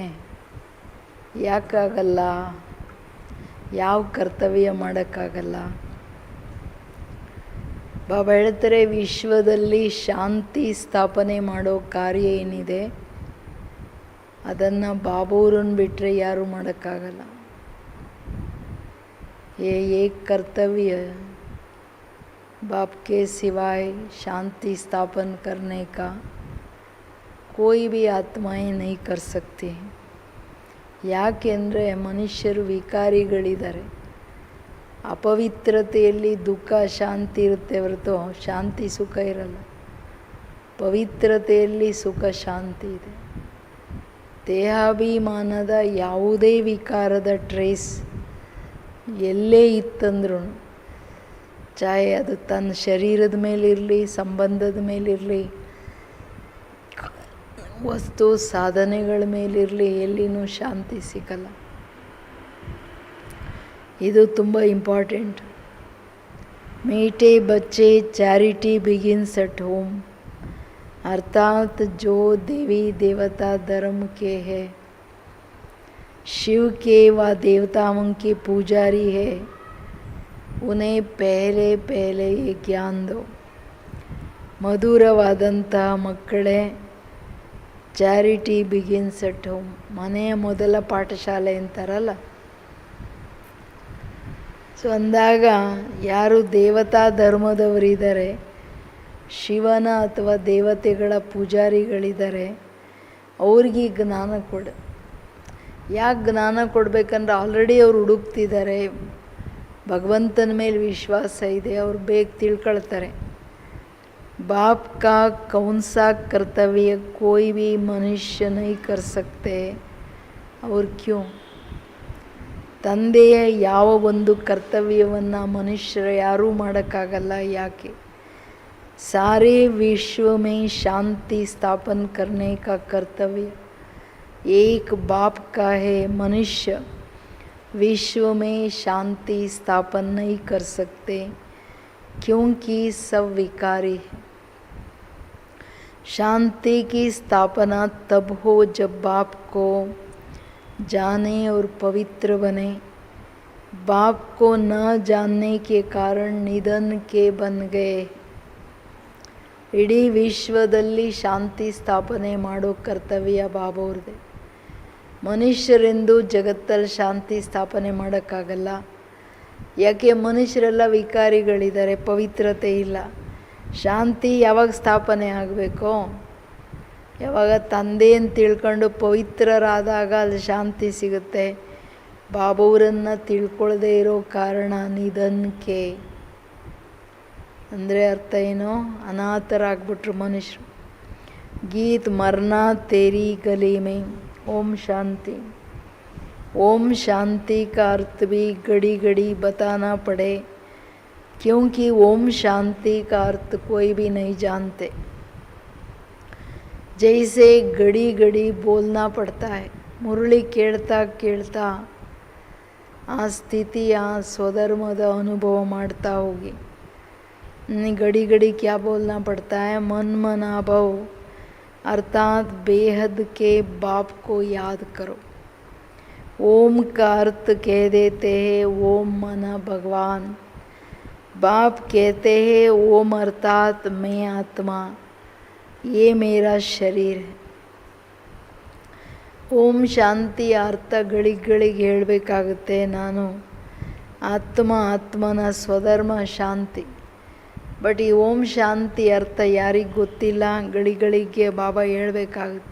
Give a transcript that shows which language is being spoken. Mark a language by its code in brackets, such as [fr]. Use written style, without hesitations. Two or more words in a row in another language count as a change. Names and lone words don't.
[kn] ಯಾಕಾಗಲ್ಲ? ಯಾವ ಕರ್ತವ್ಯ ಮಾಡೋಕ್ಕಾಗಲ್ಲ? ಬಾಬಾ ಹೇಳ್ತಾರೆ, ವಿಶ್ವದಲ್ಲಿ ಶಾಂತಿ ಸ್ಥಾಪನೆ ಮಾಡೋ ಕಾರ್ಯ ಏನಿದೆ ಅದನ್ನು ಬಾಬಾವ್ರನ್ನ ಬಿಟ್ಟರೆ ಯಾರೂ ಮಾಡೋಕ್ಕಾಗಲ್ಲ. [hi] ये एक कर्तव्य बाप के सिवाय शांति स्थापन करने का कोई भी आत्माएं नहीं कर सकती. [kn] ಯಾಕೆಂದರೆ ಮನುಷ್ಯರು ವಿಕಾರಿಗಳಿದ್ದಾರೆ. ಅಪವಿತ್ರತೆಯಲ್ಲಿ ದುಃಖ ಶಾಂತಿ ಇರುತ್ತೆ ಹೊರತು ಶಾಂತಿ ಸುಖ ಇರಲ್ಲ. ಪವಿತ್ರತೆಯಲ್ಲಿ ಸುಖ ಶಾಂತಿ ಇದೆ. ದೇಹಾಭಿಮಾನದ ಯಾವುದೇ ವಿಕಾರದ ಟ್ರೇಸ್ ಎಲ್ಲೇ ಇತ್ತಂದ್ರೂ, ಚಾಹೆ ಅದು ತನ್ನ ಶರೀರದ ಮೇಲಿರಲಿ, ಸಂಬಂಧದ ಮೇಲಿರಲಿ, ವಸ್ತು ಸಾಧನೆಗಳ ಮೇಲಿರಲಿ, ಎಲ್ಲಿನೂ ಶಾಂತಿ ಸಿಗಲ್ಲ. ಇದು ತುಂಬ ಇಂಪಾರ್ಟೆಂಟ್. [hi] मीठे बच्चे [en] charity begins at home, [hi] अर्थात जो देवी देवता धर्म के हैं, शिव के व देवताओं के पुजारी है, उन्हें पहले पहले ये ज्ञान दो. [kn] ಮಧುರವಾದಂತಹ ಮಕ್ಕಳೇ, [en] charity begins at home. [kn] ಮನೆಯ ಮೊದಲ ಪಾಠಶಾಲೆ ಅಂತಾರಲ್ಲ. ಸೊ ಅಂದಾಗ ಯಾರು ದೇವತಾ ಧರ್ಮದವರಿದ್ದಾರೆ, ಶಿವನ ಅಥವಾ ದೇವತೆಗಳ ಪೂಜಾರಿಗಳಿದ್ದಾರೆ, ಅವ್ರಿಗೆ ಜ್ಞಾನ ಕೊಡು. ಯಾಕೆ ಜ್ಞಾನ ಕೊಡಬೇಕಂದ್ರೆ ಆಲ್ರೆಡಿ ಅವ್ರು ಹುಡುಕ್ತಿದ್ದಾರೆ. ಭಗವಂತನ ಮೇಲೆ ವಿಶ್ವಾಸ ಇದೆ, ಅವ್ರು ಬೇಗ ತಿಳ್ಕೊಳ್ತಾರೆ. [hi] बाप का कौन सा कर्तव्य कोई भी मनुष्य नहीं कर सकते और क्यों? [kn] ತಂದೆಯ ಯಾವ ಒಂದು ಕರ್ತವ್ಯವನ್ನು ಮನುಷ್ಯರು ಯಾರೂ ಮಾಡೋಕ್ಕಾಗಲ್ಲ, ಯಾಕೆ? [hi] सारे विश्व में शांति स्थापन करने का कर्तव्य एक बाप का है. मनुष्य विश्व में शांति स्थापन नहीं कर सकते क्योंकि सब विकारी है. शांति की स्थापना तब हो जब बाप को जाने और पवित्र बने. बाप को न जानने के कारण निधन के बन गए. [kn] ಇಡೀ ವಿಶ್ವದಲ್ಲಿ ಶಾಂತಿ ಸ್ಥಾಪನೆ ಮಾಡೋ ಕರ್ತವ್ಯ ಬಾಬವ್ರದ್ದೆ. ಮನುಷ್ಯರೆಂದು ಜಗತ್ತಲ್ಲಿ ಶಾಂತಿ ಸ್ಥಾಪನೆ ಮಾಡೋಕ್ಕಾಗಲ್ಲ, ಯಾಕೆ? ಮನುಷ್ಯರೆಲ್ಲ ವಿಕಾರಿಗಳಿದ್ದಾರೆ, ಪವಿತ್ರತೆ ಇಲ್ಲ. ಶಾಂತಿ ಯಾವಾಗ ಸ್ಥಾಪನೆ ಆಗಬೇಕೋ? ಯಾವಾಗ ತಂದೆ ಅಂತ ತಿಳ್ಕೊಂಡು ಪವಿತ್ರರಾದಾಗ ಅಲ್ಲಿ ಶಾಂತಿ ಸಿಗುತ್ತೆ. ಬಾಬವ್ರನ್ನು ತಿಳ್ಕೊಳ್ಳದೆ ಇರೋ ಕಾರಣ ನಿಧನಕ್ಕೆ. ಅಂದರೆ ಅರ್ಥ ಏನು? ಅನಾಥರಾಗ್ಬಿಟ್ರು ಮನುಷ್ಯರು. [hi] गीत मरना तेरी गली में. [sa] ಓಂ ಶಾಂತಿ. [hi] ओम शांति का अर्थ भी घड़ी घड़ी बताना पड़े क्योंकि ओम शांति का अर्थ कोई भी नहीं जानते. जैसे घड़ी घड़ी बोलना पड़ता है. [kn] मुरली ಕೇಳ್ತಾ ಕೇಳ್ತಾ ಆ ಸ್ಥಿತಿಯ ಸ್ವಧರ್ಮದ ಅನುಭವ ಮಾಡ್ತಾ ಹೋಗಿ. [hi] घड़ी घड़ी क्या बोलना पड़ता है? मन मनाभव अर्थात बेहद के बाप को याद करो. ओम का अर्थ कह देते हैं ओम मना भगवान. बाप कहते हैं ओम अर्थात मैं आत्मा, ये मेरा शरीर है. [kn] ಓಂ ಶಾಂತಿ ಅರ್ಥ ಗಳಿಗಳಿಗೆ ಹೇಳಬೇಕಾಗುತ್ತೆ. ನಾನು ಆತ್ಮನ ಸ್ವಧರ್ಮ ಶಾಂತಿ. ಬಟ್ ಈ ಓಂ ಶಾಂತಿ ಅರ್ಥ ಯಾರಿಗೆ ಗೊತ್ತಿಲ್ಲ, ಗಳಿಗಳಿಗೆ ಬಾಬಾ ಹೇಳಬೇಕಾಗುತ್ತೆ.